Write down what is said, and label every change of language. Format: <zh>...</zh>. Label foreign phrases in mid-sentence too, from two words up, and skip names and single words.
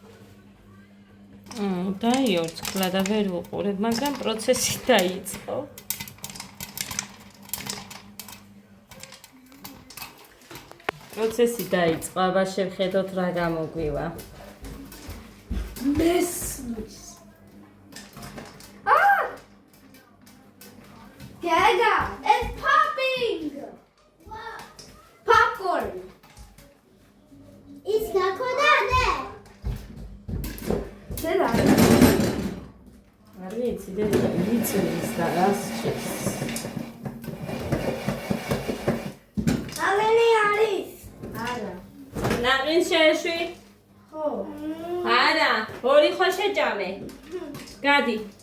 <ka>დაიორცხლა და ვერ უყურებ, მაგრამ პროცესი დაიწყო. პროცესი დაიწყო, აბა შევხედოთ რა გამოგვივა. მესმის.</ka> <en>Dada, it's popping. Popcorn. It's not kodade. Dada.</en> <ka>არ ვიცი, დედა იცის და რას ჭირს. ალენი არის. არა. ნაყინს შეეშვი? ხო. არა, ორი ხო შეჭამე. გადი.</ka>